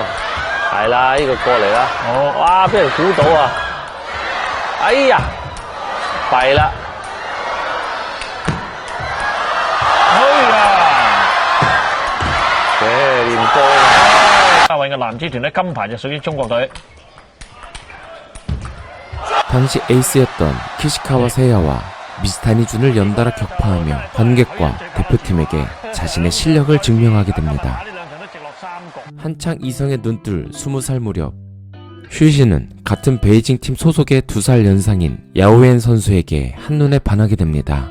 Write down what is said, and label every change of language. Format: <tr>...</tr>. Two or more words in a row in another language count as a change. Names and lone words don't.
<yue>係啦，呢個過嚟啦，哦，哇，俾人估到啊！哎呀，弊啦！哎呀，練波位嘅男子團隊金牌就屬於中國隊。</yue> <ko>당시 에이스였던 키시카와 세야와 미스타니준을 연달아 격파하며 관객과 대표팀에게 자신의 실력을 증명하게 됩니다. 한창 이성에 눈뜰 20살 무렵 슈이시는 같은 베이징 팀 소속의 2살 연상인 야오엔 선수에게 한눈에 반하게 됩니다.</ko>